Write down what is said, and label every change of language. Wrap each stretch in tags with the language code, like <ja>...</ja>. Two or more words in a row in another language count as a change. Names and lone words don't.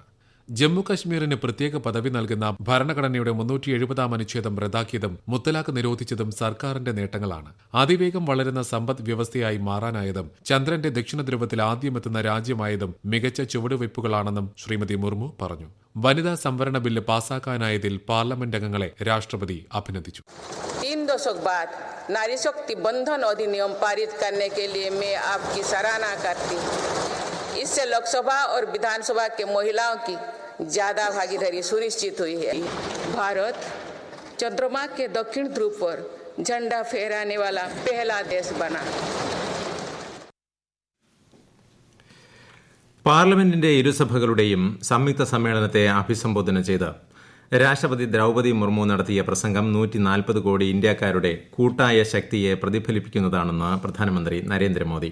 <ml>ജമ്മു കശ്മീരിന് പ്രത്യേക പദവി നൽകുന്ന ഭരണഘടനയുടെ 370ാം അനുച്ഛേദം റദ്ദാക്കിയതും മുത്തലാഖ് നിരോധിച്ചതും സർക്കാരിന്റെ നേട്ടങ്ങളാണ്. അതിവേഗം വളരുന്ന സമ്പദ് വ്യവസ്ഥയായി മാറാനായതും ചന്ദ്രന്റെ ദക്ഷിണ ധ്രുവത്തിൽ ആദ്യമെത്തുന്ന രാജ്യമായതും മികച്ച ചുവടുവയ്പ്പുകളാണെന്നും ശ്രീമതി മുർമു പറഞ്ഞു. വനിതാ സംവരണ ബില്ല് പാസാക്കാനായതിൽ പാർലമെന്റ് അംഗങ്ങളെ രാഷ്ട്രപതി അഭിനന്ദിച്ചു.</ml> <hi>3 दशक बाद नारी शक्ति बंधन अधिनियम पारित करने के लिए मैं आपकी सराहना करती हूँ. इससे लोकसभा और विधानसभा के महिलाओं की ज्यादा भागीदारी सुनिश्चित हुई है. भारत चंद्रमा के दक्षिण ध्रुव पर झंडा फहराने वाला पहला देश बना.</hi> <ml>പാർലമെന്റിന്റെ ഇരുസഭകളുടെയും സംയുക്ത സമ്മേളനത്തെ അഭിസംബോധന ചെയ്ത് രാഷ്ട്രപതി ദ്രൌപദി മുർമു നടത്തിയ പ്രസംഗം 140 കോടി ഇന്ത്യക്കാരുടെ കൂട്ടായ ശക്തിയെ പ്രതിഫലിപ്പിക്കുന്നതാണെന്ന് പ്രധാനമന്ത്രി നരേന്ദ്രമോദി.</ml>